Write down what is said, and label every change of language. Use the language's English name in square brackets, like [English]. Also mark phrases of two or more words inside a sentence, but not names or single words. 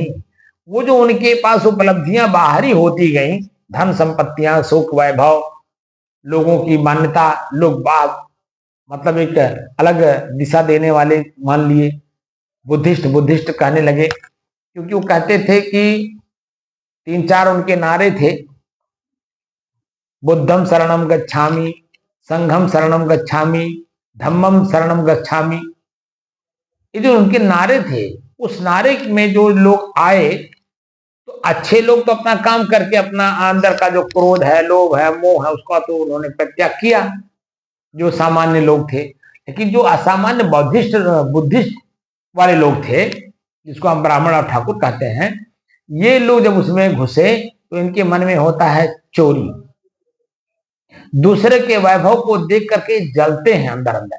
[Hindi] वो जो उनके पास उपलब्धियां बाहरी होती गई, धन संपत्तियां, सुख, वैभव, लोगों की मान्यता, लोग बात, मतलब एक अलग दिशा देने वाले मान लिए, बुद्धिस्ट बुद्धिस्ट कहने लगे। क्योंकि वो कहते थे कि 3-4 उनके नारे थे, [Pali] बुद्धम शरणम गच्छामि, संघम शरणम गच्छामि, धम्मम शरणम गच्छामि। [Hindi] ये जो उनके नारे थे, उस नारे में जो लोग आए, तो अच्छे लोग तो अपना काम करके अपना अंदर का जो क्रोध है, लोभ है, मोह है, उसका तो उन्होंने परित्याग किया, जो सामान्य लोग थे। लेकिन जो असामान्य बुद्धिस्ट वाले लोग थे, जिसको हम ब्राह्मण और ठाकुर कहते हैं, ये लोग जब उसमें घुसे तो इनके मन में होता है चोरी, दूसरे के वैभव को देख करके जलते हैं अंदर अंदर।